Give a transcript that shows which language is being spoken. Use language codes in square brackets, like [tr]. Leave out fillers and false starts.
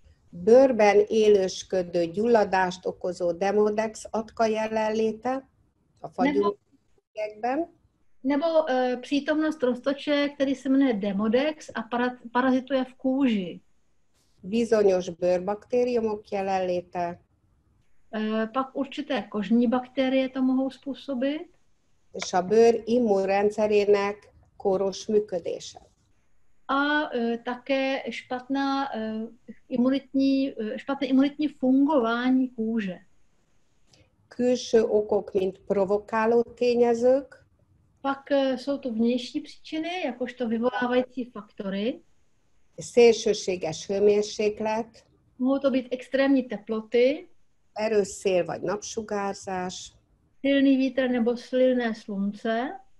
[hu] bőrben élősködő gyulladást okozó demodex atka jelenléte a fagyúkban, [cs] nebo přítomnost roztoče, který se jmenuje Demodex a parazituje v kůži. [hu] bizonyos bőrbaktériumok jelenléte, [cs] Pak určité kožní bakterie to mohou způsobit. [hu] és a bőr immunrendszerének kóros működése. [cs] A také špatné imunitní fungování kůže. [hu] Külső okok, mint provokáló tényezők, [cs] Pak jsou tu vnější příčiny, jakožto vyvolávající faktory. [hu] szélsőséges hőmérséklet, [cs] Mohou to být extrémní teploty, [hu] erős szél vagy napsugárzás. [cs] silný vítr nebo silné slunce.